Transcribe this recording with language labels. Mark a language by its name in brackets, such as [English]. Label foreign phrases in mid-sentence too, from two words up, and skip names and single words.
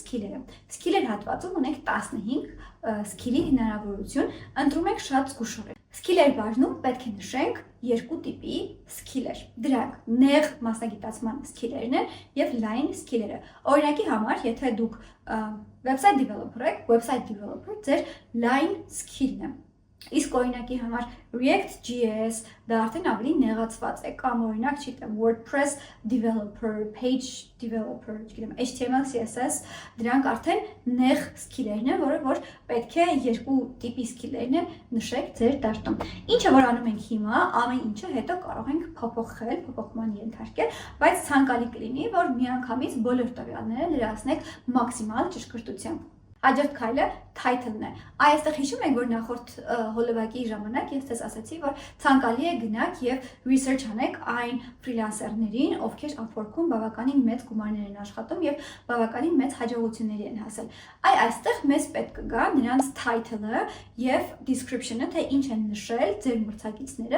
[Armenian] skiller-ը։ Skiller հատվածում ունենք 15 skiller-ի հնարավորություն, ընտրում ենք շատ զգուշորեն։ Skiller բաժնում պետք է նշենք երկու տիպի skiller։ Դրանք նեղ մասնագիտացման skiller-ն են եւ [English] line skiller- [Armenian] ը։ Օրինակի համար, եթե դուք [English] website developer [Armenian] եք, [English] website developer [Armenian] ձեր [English] line skill- [Armenian] ն է։ Իսկ օրինակի համար React.js դա արդեն ավելի նեղացված է կամ օրինակ չգիտեմ [English] WordPress developer, page developer, [Armenian] չգիտեմ HTML, CSS դրանք արդեն նեղ skiller-ն են, որ պետք է երկու տիպի skiller-ն են նշեք ձեր դաշտում։ Ինչը որ անում ենք հիմա, ամեն ինչը հետո կարող ենք փոփոխել, փոփոխման ենթարկել, բայց ցանկալի կլինի, որ միանգամից բոլոր տվյալները լրացնեք մաքսիմալ ճշգրտությամբ։ Հաջորդ քայլը title-ն է։ Այստեղ հիշում եք, որ նախորդ հոլովակի ժամանակ ես ձեզ ասացի, որ ցանկալի է գնաք եւ research անեք այն ֆրիլանսերներին, ովքեր Upwork-ում բավականին մեծ գումարներ են աշխատում եւ բավականին մեծ հաջողությունների են հասել։ Այստեղ մեզ պետք կգա նրանց title-ը եւ description-ը, թե ինչ են նշել ձեր մրցակիցները